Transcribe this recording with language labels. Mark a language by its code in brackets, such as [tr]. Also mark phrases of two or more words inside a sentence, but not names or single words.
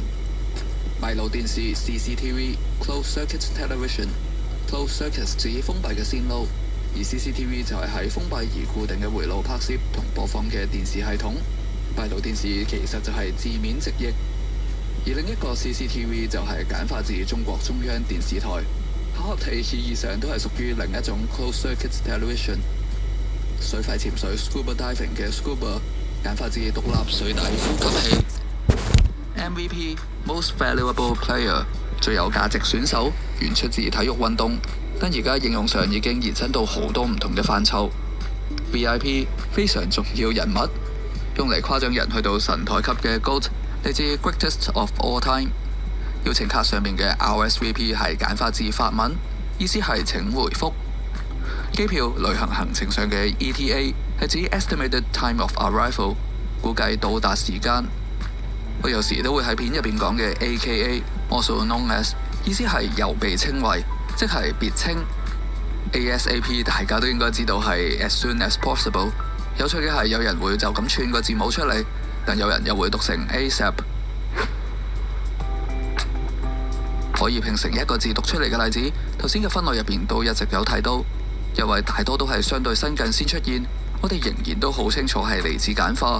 [yue] 閉路電視 CCTV、 [en] Closed Circuit Television。 Closed Circuit [yue] 指封閉嘅線路，而 CCTV 就係喺封閉而固定嘅回路拍攝同播放嘅電視系統。閉路電視其實就係字面直譯，而另一個 CCTV 就係簡化自中國中央電視台。巧合地意義上都係屬於另一種 [en] Closed Circuit Television。 [yue] 水肺潛水 [en] Scuba Diving [yue] 嘅 Scuba 簡化自獨立水底呼吸器。MVP [en] Most Valuable Player [yue] 最有價值選手，原出自體育運動，但而家應用上已經延伸到好多唔同嘅範疇。VIP 非常重要人物，用嚟誇獎人去到神台級嘅 GOAT， 嚟自 [en] Greatest of All Time。 [yue] 邀請卡上面嘅 RSVP 係簡化字法文，意思係請回覆。機票旅行行程上嘅 ETA 係指 [en] Estimated Time of Arrival， [yue] 估計到達時間。我有時都會喺片入邊講嘅 AKA， [en] also known as， [yue] 意思係又被稱為，即係別稱。ASAP 大家都應該知道係 [en] as soon as possible。 [yue] 有趣嘅係有人會就咁串個字母出嚟，但有人又會讀成 ASAP。可以拼成一個字讀出嚟嘅例子，頭先嘅分類入邊都一直有提到，因為大多都係相對新近先出現，我哋仍然都好清楚係嚟自簡化。